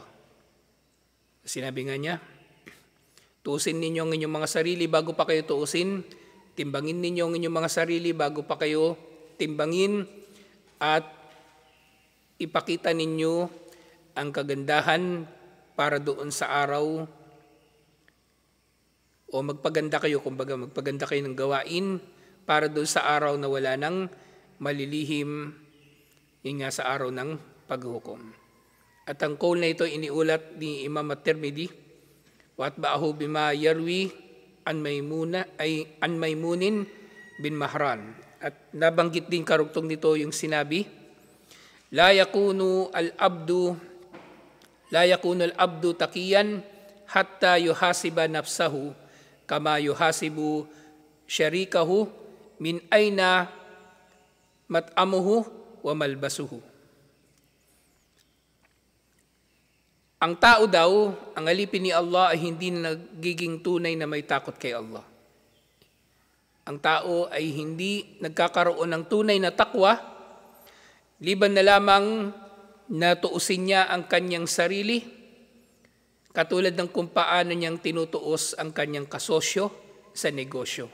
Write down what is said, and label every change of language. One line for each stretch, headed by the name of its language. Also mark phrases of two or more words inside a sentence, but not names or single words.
Filipino: Sinabi nga niya, tuusin ninyo ang inyong mga sarili bago pa kayo tuusin, timbangin ninyo ang inyong mga sarili bago pa kayo timbangin, at ipakita ninyo ang kagandahan para doon sa araw, o magpaganda kayo, kumbaga magpaganda kayo ng gawain para doon sa araw na wala nang malilihim, yun nga sa araw ng paghukom. At ang call na ito iniulat ni Imam At-Tirmidhi,
Arabic: وأتبعه بما يروي عن ميمون بن مهران.
Filipino: At nabanggit din karugtong nito yung sinabi,
Arabic: لا يكون العبد تقيا حتى يحاسب نفسه كما يحاسب شريكه من أين مطعمه وملبسه.
Filipino: Ang tao daw, ang alipin ni Allah ay hindi nagiging tunay na may takot kay Allah. Ang tao ay hindi nagkakaroon ng tunay na takwa, liban na lamang na tuusin niya ang kanyang sarili, katulad ng kung paano niyang tinutuos ang kanyang kasosyo sa negosyo.